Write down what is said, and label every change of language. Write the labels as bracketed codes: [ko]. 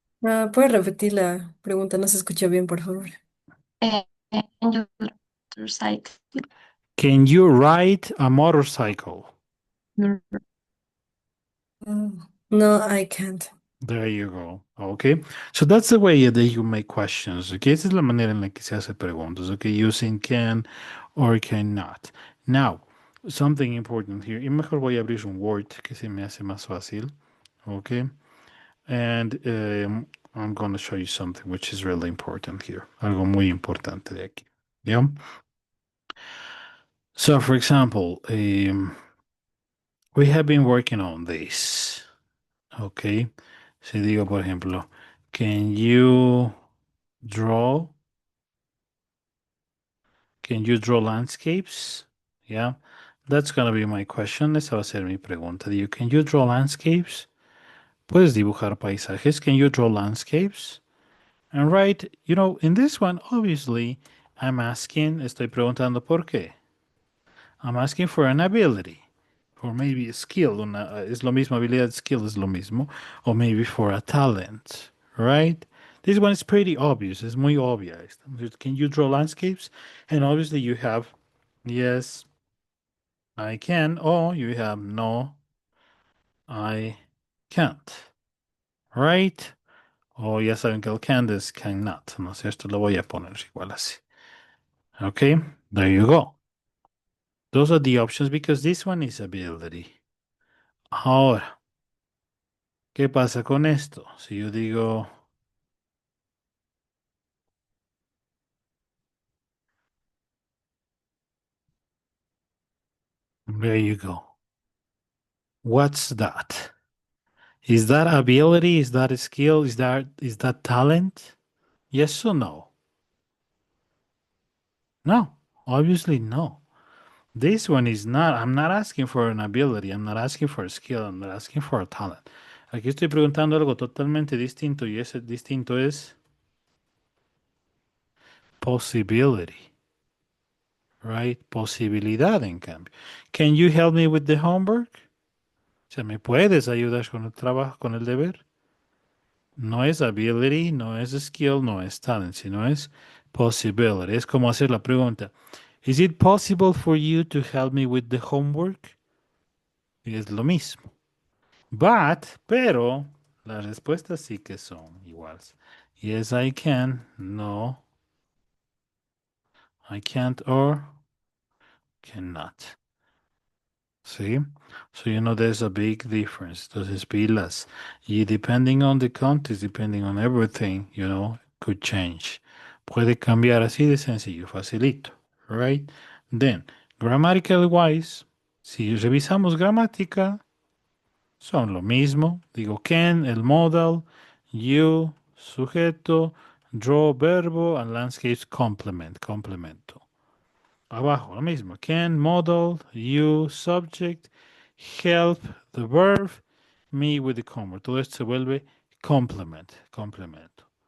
[es] ¿Puedes repetir la pregunta? No se escucha bien, por favor. [en] Can you drive a motorcycle? Can you ride a motorcycle? No, I can't. There you go. Okay. So that's the way that you make questions. Okay. [es] Esa es la manera en la que se hace preguntas. Okay. [en] Using can or cannot. Now, something important here. [es] Y mejor voy a abrir un Word que se me hace más fácil. [en] Okay. And I'm going to show you something which is really important here. [es] Algo muy importante de aquí. [en] Yeah. So, for example, we have been working on this. Okay. [es] Si digo, por ejemplo, [en] can you draw? Can you draw landscapes? Yeah. That's going to be my question. [es] Esa va a ser mi pregunta. Digo, [en] can you draw landscapes? [es] ¿Puedes dibujar paisajes? [en] Can you draw landscapes? And right, in this one, obviously, [es] estoy preguntando por qué. [en] I'm asking for an ability, or maybe a skill. [es] Es lo mismo, habilidad, skill es lo mismo. [en] Or maybe for a talent, right? This one is pretty obvious. [es] Es muy obvia. [en] Can you draw landscapes? And obviously you have, yes, I can, or you have, no, I can't, right? [es] O ya saben que el can es cannot, ¿no es cierto? Lo voy a poner igual así. Okay, [en] there you go. Those are the options because this one is ability. [es] Ahora, ¿qué pasa con esto? Si yo digo, [en] there you go. What's that? Is that ability? Is that a skill? Is that talent? Yes or no? No, obviously no. This one is not. I'm not asking for an ability. I'm not asking for a skill. I'm not asking for a talent. [es] Aquí estoy preguntando algo totalmente distinto y ese distinto es possibility. Right? Posibilidad, en cambio. [en] Can you help me with the homework? [es] O sea, ¿me puedes ayudar con el trabajo, con el deber? No es ability, no es skill, no es talent, sino es possibility. Es como hacer la pregunta, [en] ¿Is it possible for you to help me with the homework? [es] Y es lo mismo. Pero, las respuestas sí que son iguales. [en] Yes, I can. No, I can't or cannot. ¿Sí? So, there's a big difference. [es] Entonces, pilas. [en] Y depending on the context, depending on everything, could change. [es] Puede cambiar así de sencillo, facilito. [en] Right? Then, grammatical wise, [es] si revisamos gramática, son lo mismo. Digo, can, el modal, you, sujeto, draw, verbo, and landscapes, complemento. Abajo, lo mismo. [en] Can, modal, you, subject, help, the verb, me with the comma. [es] Todo esto se vuelve complemento.